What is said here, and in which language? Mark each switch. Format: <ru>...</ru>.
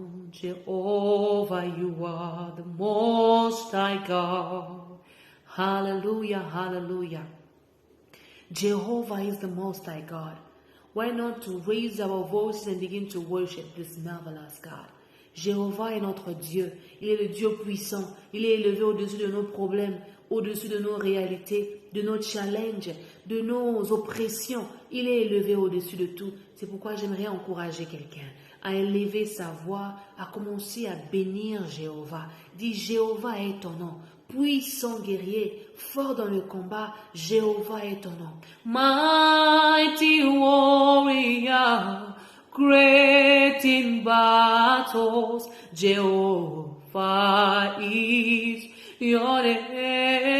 <en>Jehovah, you are the most high God. Hallelujah, hallelujah. Jehovah is the most high God. Why not to raise our voices and begin to worship this marvelous God?</en> <fr>Jéhovah est notre Dieu. Il est le Dieu puissant. Il est élevé au-dessus de nos problèmes, au-dessus de nos réalités, de nos challenges, de nos oppressions. Il est élevé au-dessus de tout. C'est pourquoi j'aimerais encourager quelqu'un à élever sa voix, à commencer à bénir Jéhovah. Dis, Jéhovah est ton nom. Puissant guerrier, fort dans le combat, Jéhovah est ton nom.</fr> <en>Mighty warrior, great in battles, Jehovah is your name.</en>